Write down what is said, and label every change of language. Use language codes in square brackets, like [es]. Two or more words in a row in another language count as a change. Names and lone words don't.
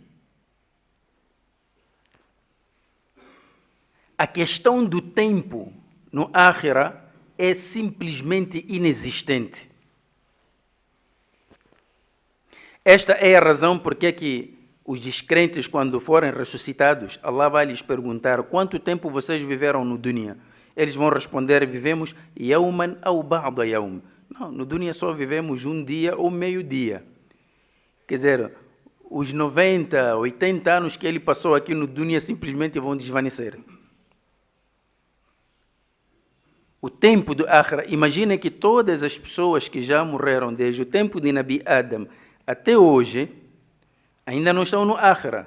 [pt] A questão do tempo no Akhira é simplesmente inexistente. Esta é a razão porque que os descrentes, quando forem ressuscitados, Allah vai lhes perguntar quanto tempo vocês viveram no dunya. Eles vão responder, vivemos [ar] يوما أو بعض يوم. [pt] Não, no dunya só vivemos um dia ou meio dia. Quer dizer, os 90, 80 anos que ele passou aqui no dunya simplesmente vão desvanecer. O tempo do Akhira, imaginem que todas as pessoas que já morreram desde o tempo de Nabi Adam até hoje, ainda não estão no Akhira.